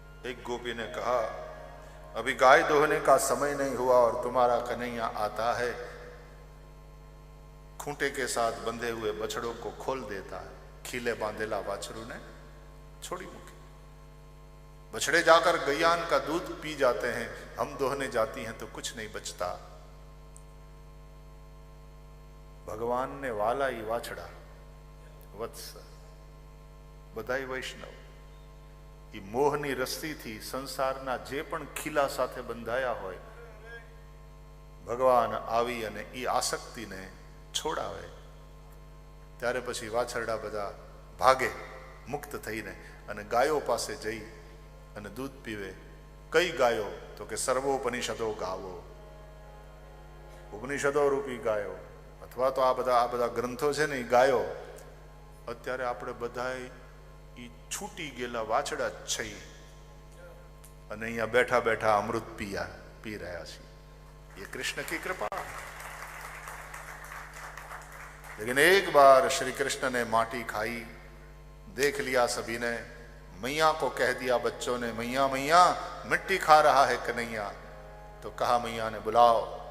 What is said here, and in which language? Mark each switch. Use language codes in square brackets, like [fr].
[hi] एक गोपी ने कहा, अभी गाय दोहने का समय नहीं हुआ और तुम्हारा कन्हैया आता है, खूंटे के साथ बंधे हुए बछड़ों को खोल देता है। [gu] खीले बांधेला बाछरू ने छोड़ी मुखी, [hi] बछड़े जाकर गैयान का दूध पी जाते हैं, हम दोहने जाती हैं तो कुछ नहीं बचता। भगवान ने वाला ही वाछड़ा वत्स बधाई वैष्णव, ये मोहनी रस्सी थी [gu] संसाરના જે પણ ખીલા સાથે બંધાયા હોય, ભગવાન આવી અને એ આસક્તિને છોડાવે ત્યારે પછી વાછરડા બધા ભાગે મુક્ત થઈને અને ગાયો પાસે જઈ અને દૂધ પીવે. કઈ ગાયો? તો કે સર્વોપનિષદો ગાવો, ઉપનિષદો રૂપી ગાયો, અથવા તો આ બધા ગ્રંથો છે ને એ ગાયો. અત્યારે આપણે બધા છૂટી ગયેલા વાછડા જ છે અને અહીંયા બેઠા બેઠા અમૃત પી રહ્યા છીએ. [hi] ये कृष्ण की कृपा. लेकिन एक बार श्री कृष्ण ने माटी खाई, देख लिया सभी ने, मैया को कह दिया बच्चों ने, मैया मैया मिट्टी खा रहा है कन्हैया. तो कहा मैया ने बुलाओ.